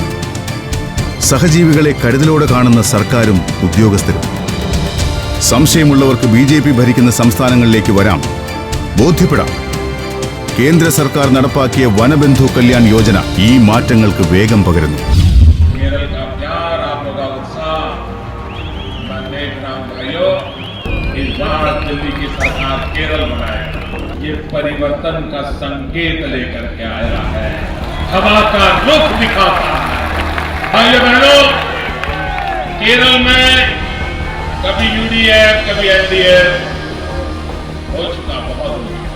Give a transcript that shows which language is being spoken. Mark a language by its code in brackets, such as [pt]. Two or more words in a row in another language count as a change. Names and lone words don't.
[ml] സഹജീവികളെ കരുതലോടെ കാണുന്ന സർക്കാരും ഉദ്യോഗസ്ഥരും. സംശയമുള്ളവർക്ക് BJP ഭരിക്കുന്ന സംസ്ഥാനങ്ങളിലേക്ക് വരാം, ബോധ്യപ്പെടാം. കേന്ദ്ര സർക്കാർ നടപ്പാക്കിയ വനബന്ധു കല്യാൺ യോജന ഈ മാറ്റങ്ങൾക്ക് വേഗം പകരുന്നു. [hi] परिवर्तन का संकेत लेकर के आया है, हवा का रुख दिखाता है। भाइयों बहनों, केरल में कभी UDF कभी NDF हो चुका, बहुत हो चुका।